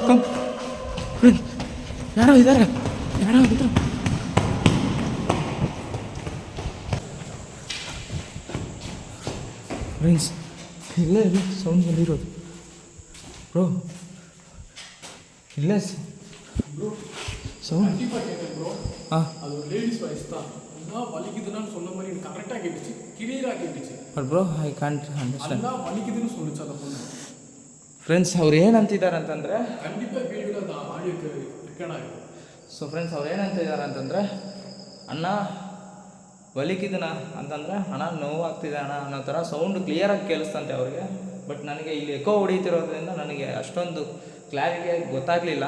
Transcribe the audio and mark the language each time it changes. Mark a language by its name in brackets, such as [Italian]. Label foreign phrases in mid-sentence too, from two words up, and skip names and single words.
[Kannada] ಯಾರೋ ಇದ್ದಾರೆ, ಯಾರೋ ಇದ್ದಾರೆ. ಫ್ರೆಂಡ್ಸ್, ಇಲ್ಲೇ ಸೌಂಡ್ ಬಂದಿರೋದು ಬ್ರೋ, ಇಲ್ಲೇ சவுண்ட் [Tamil] அது ஒரு [English] ladies voice [Tamil] தான். அண்ணா வலிக்குதுன்னு சொன்ன மாதிரி கரெக்டாக கேட்டுச்சு, கிளியராக கேட்டுச்சு. [English] But bro I can't understand. [Tamil] ಅಣ್ಣ ವಲಿக்குதுன்னு சொல்லிச்சு அந்த பொண்ணு. [Kannada] ಫ್ರೆಂಡ್ಸ್, ಅವ್ರು ಏನಂತಿದ್ದಾರೆ ಅಂತಂದರೆ, ಖಂಡಿತ ವೀಡಿಯೋದಲ್ಲಿ ಅದು [English] audio record [Kannada] ಆಗಿದೆ. ಸೊ ಫ್ರೆಂಡ್ಸ್, ಅವ್ರು ಏನಂತಿದ್ದಾರೆ ಅಂತಂದರೆ, [Tamil] அண்ணா வலிக்குதுன்னா [Kannada] ಅಂತಂದರೆ ಅಣ್ಣ ನೋವಾಗ್ತಿದೆ ಅಣ್ಣ ಅನ್ನೋ ಥರ ಸೌಂಡ್ ಕ್ಲಿಯರಾಗಿ ಕೇಳಿಸ್ತಂತೆ ಅವ್ರಿಗೆ. ಬಟ್ ನನಗೆ ಇಲ್ಲಿ ಎಕೋ ಹೊಡೀತಿರೋದ್ರಿಂದ ನನಗೆ ಅಷ್ಟೊಂದು ಕ್ಲಾರಿಟಿಯಾಗಿ ಗೊತ್ತಾಗಲಿಲ್ಲ.